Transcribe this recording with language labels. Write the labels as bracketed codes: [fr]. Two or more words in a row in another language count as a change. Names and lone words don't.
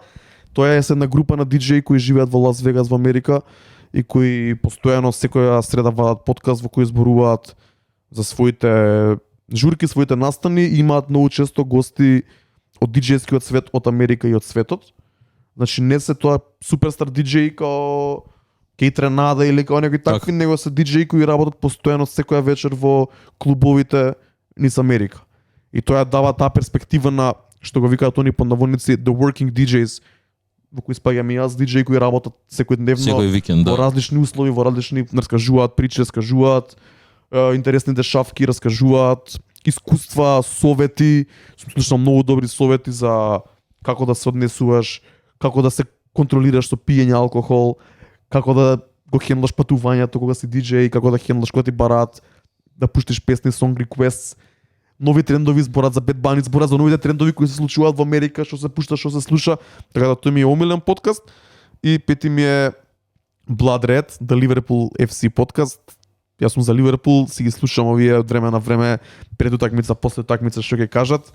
[mk] Тоа е една група на диџеи кои живеат во Лас Вегас во Америка и кои постојано секоја среда вадат подкаст во кој зборуваат за своите журки, своите настани и имаат многу често гости од диџејскиот свет од Америка и од светот. Значи не се тоа суперстар диџеи као Кейт Ренада или као некои такви, него се диџеи кои работат постојано секоја вечер во клубовите низ Америка. И тоа дава таа перспектива на, што го викаат они по наводници, [en] the working DJs, [mk] во кои спаѓам и јас, диџеи кои работат секојдневно во различни услови, во различни, раскажуваат причи, раскажуваат интересни дешавки, раскажуваат искуства, совети. Сум слушнал многу добри совети за како да се однесуваш, како да се контролираш со пиење алкохол, како да го хендлаш патувањето кога си диџеј, како да хендлаш кога ти бараат да пуштиш песни, [en] song requests. [mk] нови трендови, зборат за Bad Bunny, зборат за новите трендови кои се случуваат во Америка, што се пушта, што се слуша. Така да тој ми е омилен подкаст. И пети ми е Blood Red, The Liverpool FC подкаст. Јас сум за Ливерпул, си ги слушам овие од време на време, пред утакмица, после утакмица што ќе кажат.